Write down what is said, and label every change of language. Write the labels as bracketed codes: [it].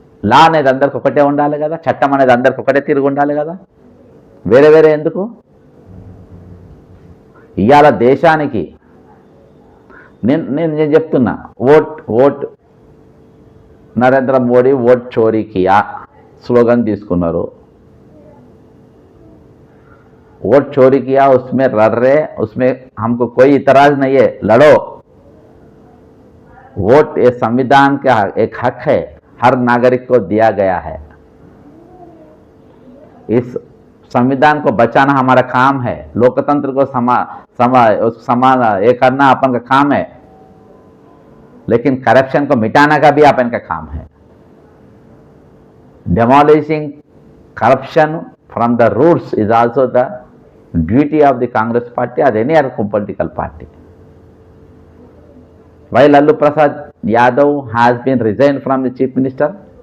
[te] లా అనేది అందరికి ఒకటే ఉండాలి కదా, చట్టం అనేది అందరికి ఒకటే తిరిగి ఉండాలి కదా, వేరే ఎందుకు? ఇవాళ దేశానికి నేను చెప్తున్నా, ఓట్ నరేంద్ర మోడీ [hi] ఓట్ చోరీ కియా [te] స్లోగన్ తీసుకున్నారు. [hi] वोट चोरी किया, उसमें लड़ रहे, उसमें हमको कोई इतराज नहीं है, लड़ो. वोट ये संविधान का एक हक है, हर नागरिक को दिया गया है. इस संविधान को बचाना हमारा काम है, लोकतंत्र को समान ये करना अपन का काम है, लेकिन करप्शन को मिटाना का भी अपन का काम है. [en] Demolishing corruption from the roots is also the duty of the Congress party or any other political party. Why Lalu Prasad Yadav has been resigned from the chief minister?